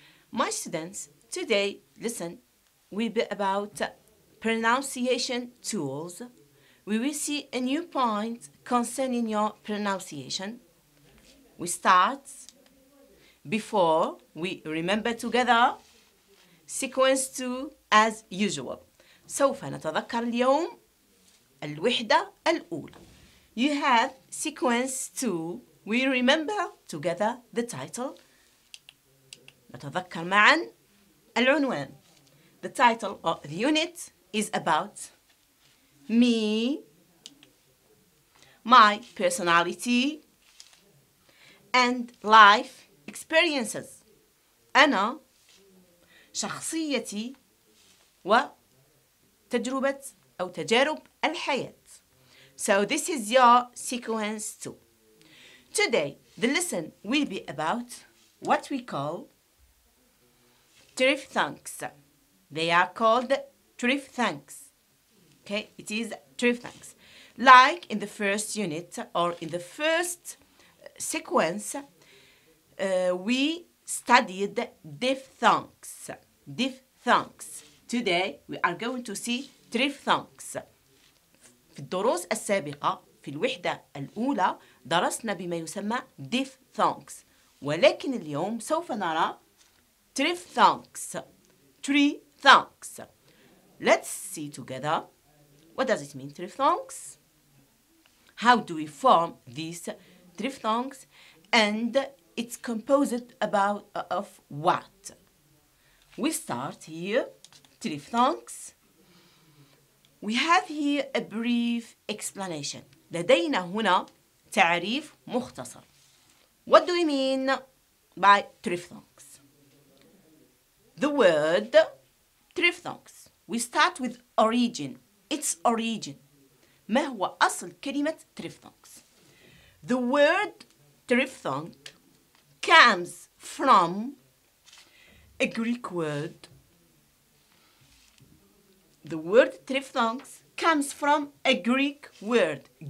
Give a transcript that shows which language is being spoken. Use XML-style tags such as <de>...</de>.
<en>My students, today lesson will be about pronunciation tools. We will see a new point concerning your pronunciation. We start before we remember together sequence 2 as usual.</en> <ar>سوف نتذكر اليوم الوحدة الأولى.</ar> <en>You have sequence 2. We remember together the title.</en> <ar>نتذكر معا العنوان.</ar> <en>The title of the unit is about me, my personality, and life experiences.</en> <ar>أنا شخصيتي وتجربة أو تجارب الحياة.</ar> <en>So this is your sequence 2. Today the lesson will be about what we call triphthongs. They are called triphthongs. Okay, it is triphthongs. Like in the first unit or in the first sequence, we studied diphthongs. Diphthongs. Today we are going to see triphthongs.</en> <ar>في الدروس السابقة في الوحدة الأولى درسنا بما يسمى diphthongs، ولكن اليوم سوف نرى triphthongs.</ar> <en>Triphthongs. Let's see together what does it mean triphthongs, how do we form these triphthongs, and it's composed of what. We start here triphthongs. We have here a brief explanation.</en> <ar>لدينا هنا تعريف مختصر.</ar> <en>What do we mean by triphthongs? The word triphthongs. We start with origin. Its origin.</en> <ar>ما هو أصل كلمة triphthongs?</ar> <en>The word triphthong comes from a Greek word. The word triphthongs comes from a Greek word.</en>